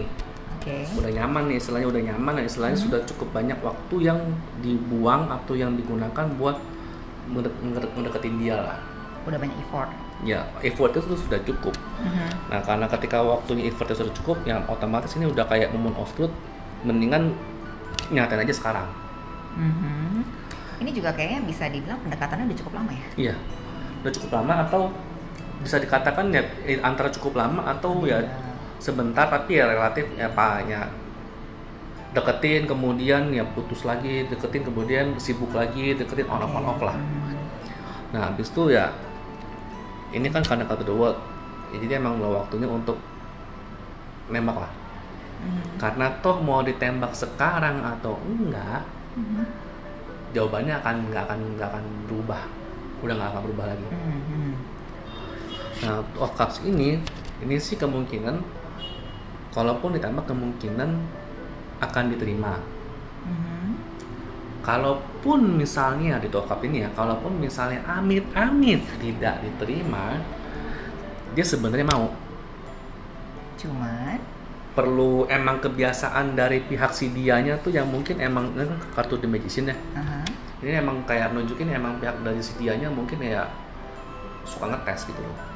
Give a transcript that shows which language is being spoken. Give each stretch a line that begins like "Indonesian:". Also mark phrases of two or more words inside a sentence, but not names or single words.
Indonesian: Udah nyaman nih, istilahnya udah nyaman. Nah, istilahnya sudah cukup banyak waktu yang dibuang atau yang digunakan buat mendekatin dia lah. Udah banyak effort. Ya, effort itu sudah cukup. Nah, karena ketika waktunya effortnya sudah cukup, ya otomatis ini udah kayak
English: moment of truth,
Indonesian: mendingan nyatain aja sekarang. Ini juga kayaknya bisa dibilang pendekatannya udah cukup lama ya? Iya, udah cukup lama, atau bisa dikatakan ya antara cukup lama atau ya sebentar, tapi ya relatif ya deketin kemudian ya putus lagi, deketin kemudian sibuk lagi, deketin
English: on off
Indonesian: lah. Nah, habis itu ya ini kan karena kartu the world, jadi emang udah waktunya untuk nembak lah. Karena toh mau ditembak sekarang atau enggak, jawabannya nggak akan berubah, udah nggak akan berubah lagi. Nah, of Cups ini sih kemungkinan kalaupun ditembak kemungkinan akan diterima. kalaupun misalnya di
English: talk up
Indonesian: ini ya, kalaupun misalnya amit-amit tidak diterima, dia sebenarnya mau. Cuman Perlu emang kebiasaan dari pihak si dianya tuh yang mungkin emang ini kan kartu The Magician ya. Ini emang kayak nunjukin emang pihak dari si dianya mungkin ya suka ngetes gitu loh.